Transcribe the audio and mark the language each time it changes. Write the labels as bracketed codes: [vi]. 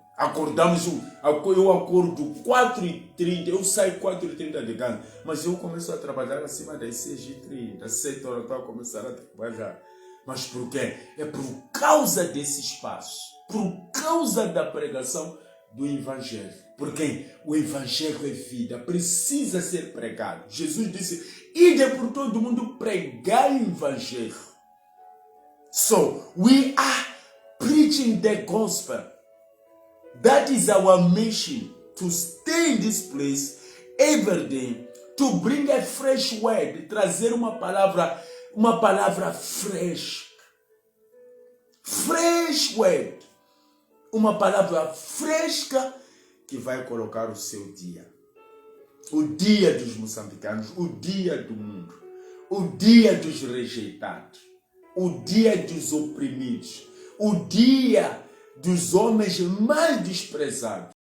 [pt] Acordamos, eu acordo 4h30, eu saio 4h30 de casa, mas eu começo a trabalhar acima das 6h30, 7 horas eu começar a trabalhar. Mas por quê? É por causa desse espaço, por causa da pregação do Evangelho. Porque o Evangelho é vida, precisa ser pregado. Jesus disse, ide por todo mundo pregar o Evangelho. [en] So, we are preaching the gospel. That is our mission, to stay in this place every day, to bring a fresh word, [pt] trazer uma palavra fresca. [en] Fresh word. [pt] Uma palavra fresca que vai colocar o seu dia. O dia dos moçambicanos, o dia do mundo, o dia dos rejeitados, o dia dos oprimidos, o dia dos homens mais desprezados.